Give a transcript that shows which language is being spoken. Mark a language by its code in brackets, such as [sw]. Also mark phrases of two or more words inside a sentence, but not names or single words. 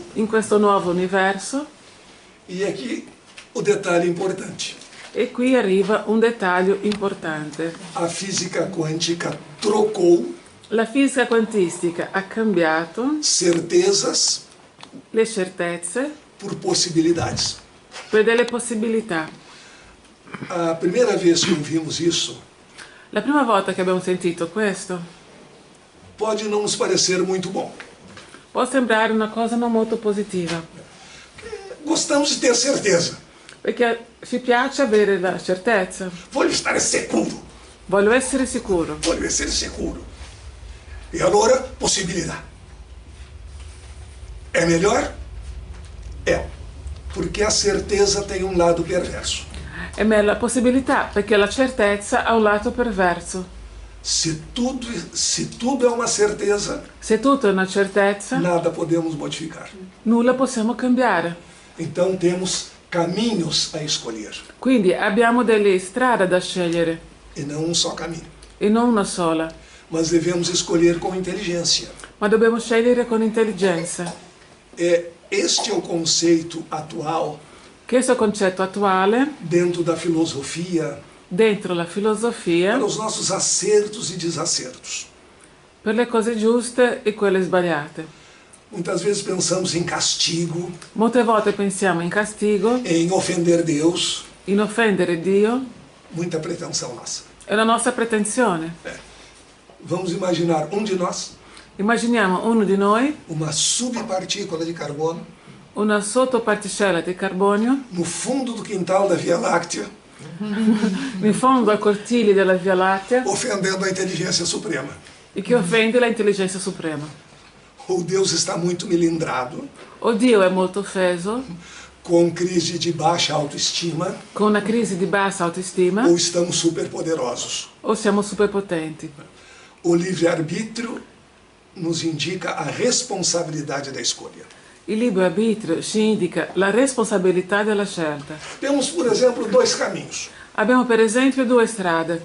[it] in questo nuovo universo, [pt] E aqui o detalhe importante. [it] e qui arriva un dettaglio importante. [pt] A física quântica trocou [it] La fisica quantistica ha cambiato [pt] certezas [it] le certezze [pt] por possibilidades. [it] per delle possibilità. [pt] A primeira vez que ouvimos isso, [it] La prima volta che abbiamo sentito questo [pt] pode não nos parecer muito bom. [it] può sembrare una cosa non molto positiva, [pt] Gostamos de ter certeza. [it] perché ci piace avere la certezza. Voglio stare sicuro. Voglio essere sicuro. Voglio essere sicuro. E allora, possibilità. [pt] É melhor? É. Porque a certeza tem um lado perverso. [it] È meglio la possibilità, perché la certezza ha un lato perverso. [pt] Se tudo é uma certeza, [it] Se tutto è una certezza, [pt] nada podemos modificar. [it] nulla possiamo cambiare. [pt] Então temos caminhos a escolher [it] Quindi abbiamo delle strade da scegliere [pt] e não um só caminho. [it] e non una sola, [pt] Mas devemos escolher com inteligência. [it] ma dobbiamo scegliere con intelligenza. [pt] Este é o conceito atual [it] Questo concetto attuale, [pt] dentro da filosofia [it] dentro la filosofia, [pt] para os nossos acertos e desacertos. [it] per le cose giuste e quelle sbagliate. [pt] Muitas vezes pensamos em castigo, [it] Molte volte pensiamo in castigo, [pt] em ofender Deus. [it] in offendere Dio, [pt] Muita pretensão nossa. [it] è la nostra pretensione. [pt] Vamos imaginar um de nós, [it] Immaginiamo uno di noi, [pt] uma subpartícula de carbono, [it] una sottoparticella di carbonio, [pt] no fundo do quintal da Via Láctea, [it] in fondo ai cortili della Via Lattea, [pt] ofendendo a inteligência suprema. [it] e che offende la intelligenza suprema. [pt] Ou Deus está muito melindrado, [it] O Dio è molto offeso, [pt] com crise de baixa autoestima, [it] con una crisi di bassa autostima, [pt] ou estamos superpoderosos. [it] o siamo superpotenti. [pt] O livre-arbítrio nos indica a responsabilidade da escolha. [it] Il libero arbitrio ci indica la responsabilità della scelta. [pt] Temos, por exemplo, dois caminhos. [it] Abbiamo per esempio due strade.